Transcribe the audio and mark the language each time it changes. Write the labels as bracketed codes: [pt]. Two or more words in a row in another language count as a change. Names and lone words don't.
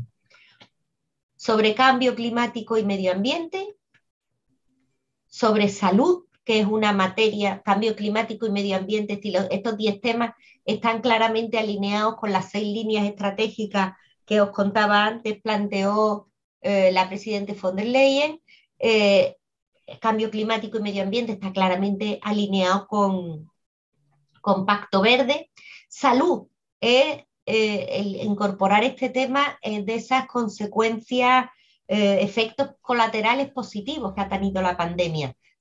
[es] Sobre cambio climático y medio ambiente, sobre salud, que es una materia, cambio climático y medio ambiente, estos 10 temas están claramente alineados con las 6 líneas estratégicas que os contaba antes, planteó la presidenta von der Leyen. Cambio climático y medio ambiente está claramente alineado con Pacto Verde. Salud es el incorporar este tema de esas consecuencias, efectos colaterales positivos que ha tenido la pandemia.